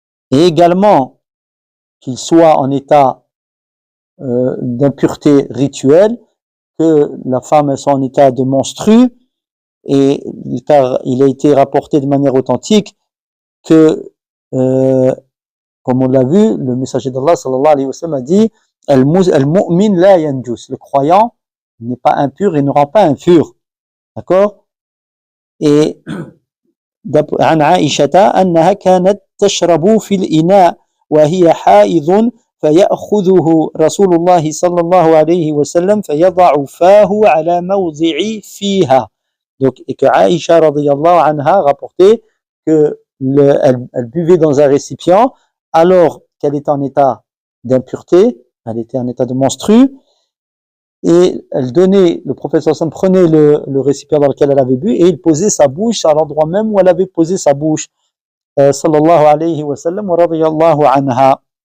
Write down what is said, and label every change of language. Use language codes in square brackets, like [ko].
[fr] Et également, qu'il soit en état d'impureté rituelle, que la femme soit en état de menstru, et car il a été rapporté de manière authentique que, comme on l'a vu, le messager d'Allah sallallahu alayhi wa sallam a dit [ar] al-mu'min la yanjus, [fr] le croyant n'est pas impur et ne rend pas impur. D'accord? [ar] Et عن عائشة أنها كانت تشرب في الإناء وهي حائض فيأخذه رسول الله صلى الله عليه وسلم فيضع فاه على موضع فيها. [fr] Donc, et que Aïcha radiyallahu anha rapportait que elle buvait dans un récipient alors qu'elle était en état d'impureté, elle était en état de menstru, et elle donnait, le prophète sallam prenait le récipient dans lequel elle avait bu et il posait sa bouche à l'endroit même où elle avait posé sa bouche, sallallahu alayhi wa sallam wa radiyallahu anha.